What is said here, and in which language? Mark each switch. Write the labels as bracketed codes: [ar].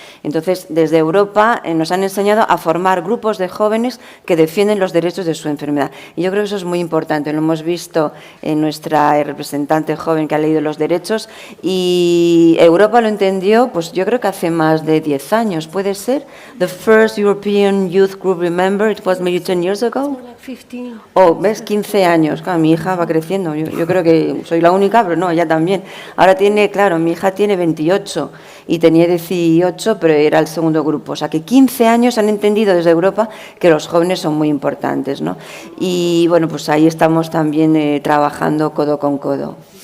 [es] Entonces, desde Europa nos han enseñado a formar grupos de jóvenes que defienden los derechos de su enfermedad. Y yo creo que eso es muy importante. Lo hemos visto en nuestra representante joven que ha leído los derechos y Europa lo entendió, pues yo creo que hace más de 10 años, ¿puede ser? [en] The first European Youth Group, remember, it was maybe 10 years ago? 15. [es] Oh, ¿ves? 15 años. Claro, mi hija va creciendo. Yo creo que soy la única, pero no, ella también. Ahora tiene, claro, mi hija tiene 28 y tenía 18, pero era el segundo grupo. O sea, que 15 años han entendido desde Europa que los jóvenes son muy importantes, ¿no? Y, bueno, pues ahí estamos también trabajando codo con codo.